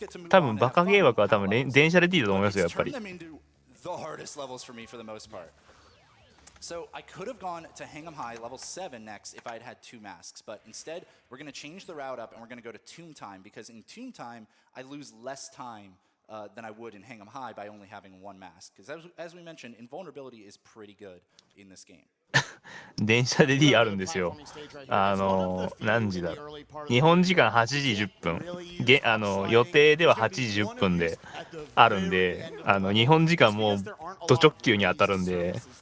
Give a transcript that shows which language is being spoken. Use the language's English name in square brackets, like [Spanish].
[Japanese] 多分バカゲー枠は多分電車で D だと思いますよやっぱり。 [English] So I could have gone to Hang 'em High level 7 next if I had had 2 masks, but instead we're going to change the route up and we're going to go to Tomb Time because in Tomb Time I lose less time than I would in Hang 'em High by only having 1 mask. Because as we mentioned, invulnerability is pretty good in this game. [Japanese] 電車で D あるんですよ。何時だ日本時間8時10分予定では8時10分であるんで日本時間もうド直球に当たるんで